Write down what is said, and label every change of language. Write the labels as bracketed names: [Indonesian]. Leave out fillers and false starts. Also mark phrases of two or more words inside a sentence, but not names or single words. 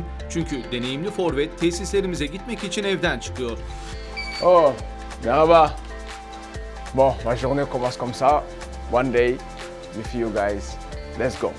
[Turkish] Çünkü deneyimli forvet tesislerimize gitmek için evden çıkıyor. Oh, merhaba. [French] Bon, ma journée commence comme ça. [English] One day with you guys. Let's go.